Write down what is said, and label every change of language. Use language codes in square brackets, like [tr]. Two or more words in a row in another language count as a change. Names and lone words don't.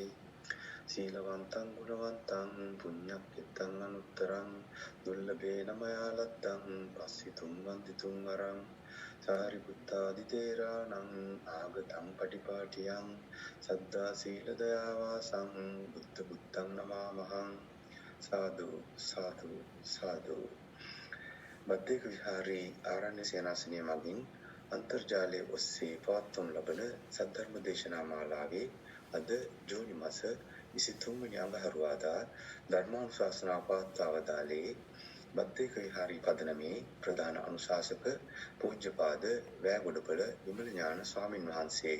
[pi] සීලවන්තං ගුණවන්තං පුඤ්ඤක්ඛිතං අනුත්තරං දුර්ලභේන මයා ලද්දං පස්සිතුම් වන්දිතුම් වරං සාරිපුත්තාදි තේරාණං ආගතං පටිපාටියං සද්දා සීල දයා වාසං බුද්ධ බුද්ධං නමාමහං. සාදු සාදු සාදු. [si] බද්දේක විහාරී ආරණ්‍ය සේනාසනය මගින් අන්තර්ජාලයේ ඔස්සේ පවත්වනු ලබන සද්ධර්ම දේශනා මාලාවේ අද ජූනි මාස 23 වෙනි අඟහරුවාදා ධර්මානුශාසනා පවත්වා වදාළේ බද්දේක විහාරී පදනමේ ප්‍රධාන අනුශාසක පූජ්‍යපාද වෑගොඩපළ විමල ඥාන ස්වාමින් වහන්සේ.